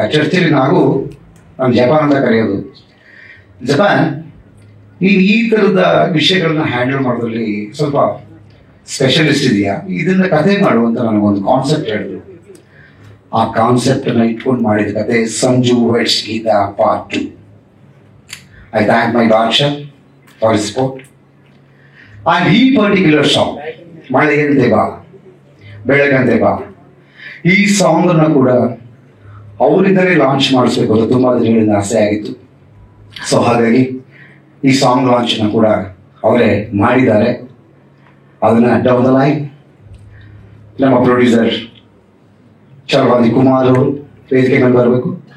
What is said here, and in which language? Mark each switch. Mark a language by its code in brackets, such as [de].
[kn] ಆ ಚರ್ಚೆಯಲ್ಲಿ ನಾನು ಜಪಾನ್ ಅಂತ ಕರೆಯೋದು, ಜಪಾನ್ ನೀನು ಈ ಥರದ ವಿಷಯಗಳನ್ನ ಹ್ಯಾಂಡಲ್ ಮಾಡೋದ್ರಲ್ಲಿ ಸ್ವಲ್ಪ ಸ್ಪೆಷಲಿಸ್ಟ್ ಇದೆಯಾ, ಇದನ್ನ ಕಥೆ ಮಾಡುವಂತ ನನಗೊಂದು ಕಾನ್ಸೆಪ್ಟ್ ಹೇಳಿದ್ರು. ಆ ಕಾನ್ಸೆಪ್ಟ್ ಅನ್ನ ಇಟ್ಕೊಂಡು ಮಾಡಿದ ಕತೆ Sanju vets Geetha part 2. [en] I thank my Badsha for his support. And ಈ particular song [kn] ಮಳೆಯಂತೆ ಬಾ, ಬೆಳಗಂತೆ ಬಾ. ಈ ಸಾಂಗನ್ನು ಕೂಡ ಅವರಿಂದಲೇ ಲಾಂಚ್ ಮಾಡಿಸ್ಬೇಕು ಅಂತ ತುಂಬ ದಿನಗಳಿಂದ ಆಸೆ ಆಗಿತ್ತು. ಸೊ ಹಾಗಾಗಿ ಈ ಸಾಂಗ್ ಲಾಂಚನ್ನು ಕೂಡ ಅವರೇ ಮಾಡಿದ್ದಾರೆ. ಅದನ್ನು ಡೌನ್ ದ ಲೈನ್ ನಮ್ಮ ಪ್ರೊಡ್ಯೂಸರ್ ಚಲವಾದಿ ಕುಮಾರ್ ಅವರು ವೇದಿಕೆ ಮೇಲೆ ಬರಬೇಕು.